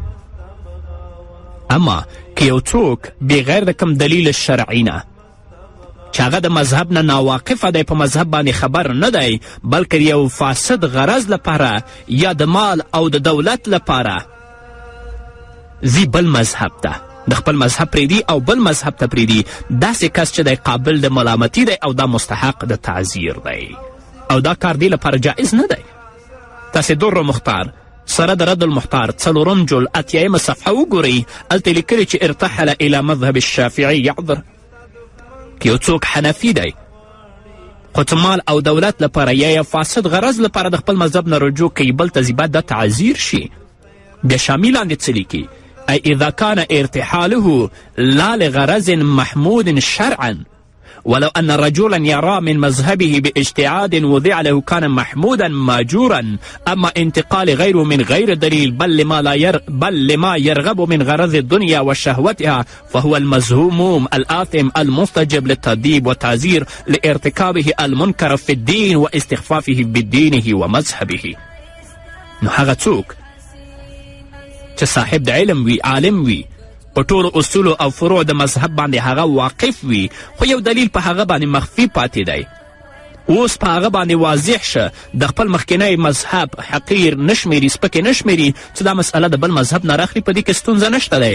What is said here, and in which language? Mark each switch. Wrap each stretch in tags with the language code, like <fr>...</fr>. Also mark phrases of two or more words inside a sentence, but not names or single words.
<ps>اما که یو څوک بغیر د کوم دلیل شرعي نه چې هغه د مذهب نه ناواقفه دی، په مذهب باندې خبر نه دی، بلکې یو فاسد غرض لپاره یا د مال او د دولت لپاره ځي بل مذهب ته، د خپل مذهب پریدي او بل مذهب ته پریدي، داسې کس چې دی قابل د ملامتي دی او دا مستحق د تعذیر دی او دا کار دی لپاره جایز نه دی. تاسې در مختار سره د رد المحتار 4 جل 8 صفحه وګورئ، هلته لیکلي چې</ps> <ar>ارتحل الى مذهب الشافعي يعذر.</ar> <ps>که یو څوک حنفي دی خو څه مال او دولت لپاره یا فاسد غرض لپاره د خپل مذهب نه رجوع کوي بل ته ځي باید دا تعذیر شي. بیا شامي لاندې څه لیکي؟</ps> <ar>أي إذا كان ارتحاله لا لغرض محمود شرعا ولو أن رجلا يرى من مذهبه باجتهاد وضع له كان محمودا ماجورا، أما انتقال غيره من غير دليل بل لما يرغب من غرض الدنيا وشهوتها فهو المذموم الآثم المستجب للتأديب والتعزير لارتكابه المنكر في الدين واستخفافه بدينه ومذهبه.</ar> <ps>نو هغه څوک چې صاحب د علم وي، عالم وي، په ټولو اصولو او فروع د مذهب باندې هغه واقف وي، خو یو دلیل په هغه باندې مخفي پاتې دی، اوس په هغه باندې واضح شه د خپل مخکینی مذهب حقیر نه شمیري، سپکې نه شمیري، چې دا مسئله د بل مذهب نه راخلي، په دې کې ستونزه نشته دی.</ps>